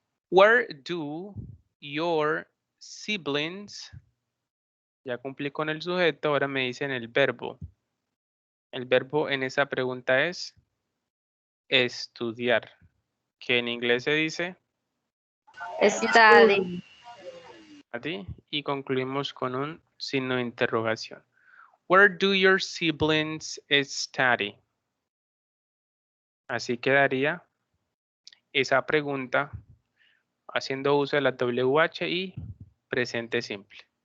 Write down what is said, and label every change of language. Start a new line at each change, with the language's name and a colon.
English: Where do your siblings,
Spanish: ya cumplí con el sujeto, ahora me dicen el verbo. El verbo en esa pregunta es estudiar, que en inglés se dice
English: Study.
Spanish: study, y concluimos con un signo de interrogación.
English: Where do your siblings study?
Spanish: Así quedaría esa pregunta haciendo uso de la WH y presente simple.